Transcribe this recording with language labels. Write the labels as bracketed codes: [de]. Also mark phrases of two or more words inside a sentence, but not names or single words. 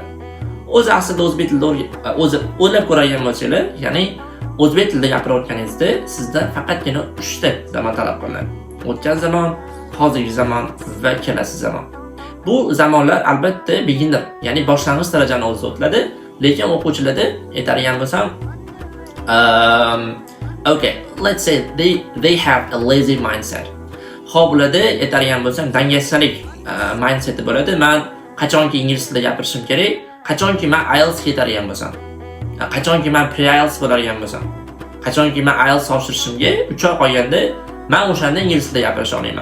[uz] O'zi aslida o'zbek tilida o'zi o'ylab ko'radigan bo'lsangiz, ya'ni o'zbek tilida gapirayotganingizda sizdan faqatgina 3 ta zamon talab qilinadi. O'tgan zamon, hozirgi zamon va kelasi zamon. Bu zamonlar albatta beginner, ya'ni boshlang'ich darajani o'zida o'tiladi, lekin o'quvchilarda aytadigan bo'lsam, [en] okay, let's say they have a lazy mindset. [uz] Xo'p, ularda aytadigan bo'lsam, dangasalik mindseti bo'ladi. Men qachonki ingliz tilida gapirishim kerak, qachonki men IELTS ketadigan bo'lsam, qachonki men [en] pre-IELTS [uz] bo'ladigan bo'lsam, qachonki men IELTS topshirishimga 3 oy qolganda men o'shanda ingliz tilida gapirisha olaman.